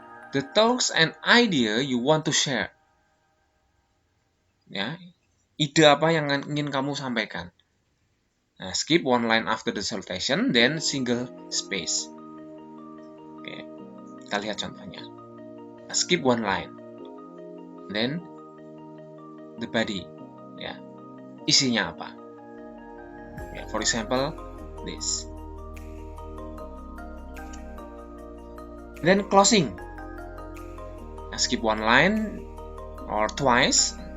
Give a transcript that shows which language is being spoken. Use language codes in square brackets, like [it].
[en] The thoughts and idea you want to share. [id] Ya, ide apa yang ingin kamu sampaikan. [en] Nah, skip one line after the salutation, then single space. [id] Oke, kita lihat contohnya. [en] Skip one line, then the body. [id] Ya, isinya apa? Ya, [en] for example, this. Then closing. Nah, skip one line or twice.